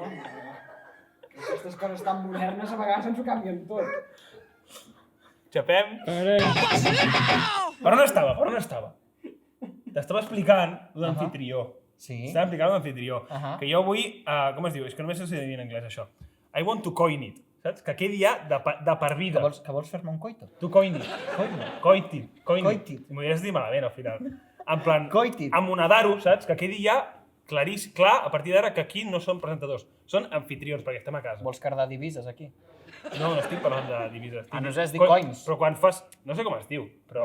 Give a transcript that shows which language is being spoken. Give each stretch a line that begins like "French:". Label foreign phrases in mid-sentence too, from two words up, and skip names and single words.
Catalan: Aquestes coses tan modernes a vegades ens ho canvien tot. Xapem. Per on estava? T'estava explicant l'anfitrió. Sí. Estava explicant l'anfitrió. Que jo vull... com es diu? És que només sé dir en anglès això.
English: I want to coin it.
Catalan: Saps? Que quedi ja de per vida. Que vols fer-me un coito?
English: To coin it. Coitit. Coitit.
Catalan: M'ho hauries de dir malament al final. En plan, Coitit. amonadar-ho, saps? Que quedi ja clarís, clar, a partir d'ara que aquí no són presentadors, són anfitrions, perquè estem a casa. Vols cardar divises aquí? No estic parlant de divises. No has dit coins. Però quan fas... No sé com es diu, però...